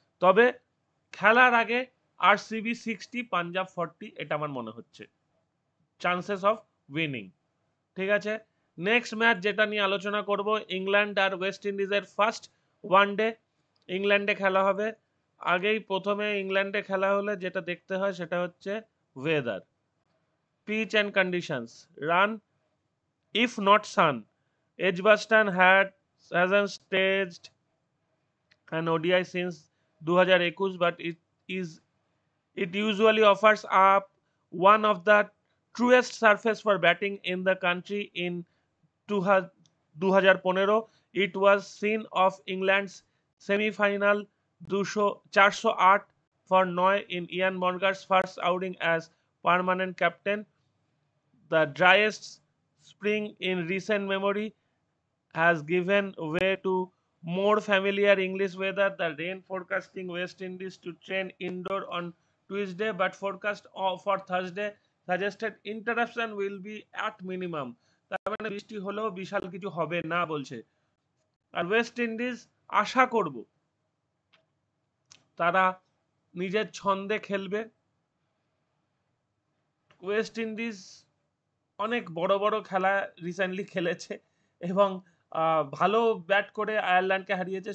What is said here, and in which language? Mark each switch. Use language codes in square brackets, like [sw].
[bn] তবে খেলার আগে আরসিবি 60, পাঞ্জাব 40, এটা আমার মনে হচ্ছে [en] Chances of winning. [bn] ঠিক আছে, নেক্সট ম্যাচ যেটা নিয়ে আলোচনা করব, ইংল্যান্ড আর ওয়েস্ট ইন্ডিজের ফার্স্ট ওয়ানডে ইংল্যান্ডে খেলা হবে। আগেই প্রথমে ইংল্যান্ডে খেলা হলে যেটা দেখতে হয় সেটা হচ্ছে weather, [en] pitch and conditions. Run, if not sun. Edgbaston hasn't staged an ODI since 2021, but it usually offers up one of the truest surface for batting in the country. In 2015, it was scene of England's semi-final 408 for Noy in Ian Morgan's first outing as permanent captain. The driest spring in recent memory has given way to more familiar English weather. The rain forecasting West Indies to train indoor on Tuesday, but forecast for Thursday suggested interruption will be at minimum. [bn] তার মানে বৃষ্টি হলেও বিশাল কিছু হবে না বলছে। আর West Indies আশা করব তারা নিজের ছন্দে খেলবে। ওয়েস্ট ইন্ডিজ অনেক বড় বড় খেলা রিসেন্টলি খেলেছে এবং ভালো ব্যাট করে আয়ারল্যান্ডকে হারিয়েছে।